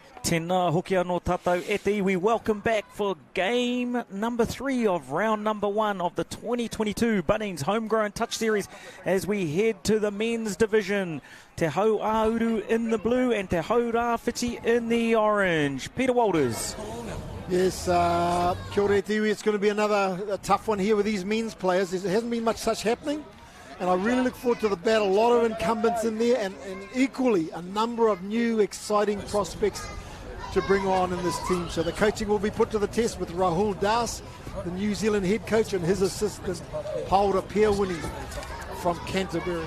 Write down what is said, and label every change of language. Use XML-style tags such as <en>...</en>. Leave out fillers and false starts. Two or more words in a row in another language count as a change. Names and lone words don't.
<mi>Tēnā hoki anō tātou e te iwi.</mi> <en>Welcome back for game number 3 of round number 1 of the 2022 Bunnings Homegrown Touch Series as we head to the men's division. Te Awamutu in the blue and Te Awamutu in the orange. Peter Walters. Yes,</en> <mi>kia ora te iwi.</mi> <en>It's going to be another tough one here with these men's players. There hasn't been much such happening, and I really look forward to the battle. A lot of incumbents in there, and equally a number of new exciting prospects to bring on in this team. So the coaching will be put to the test with Rahul Das, the New Zealand head coach, and his assistant, Haura Peawini from Canterbury.</en>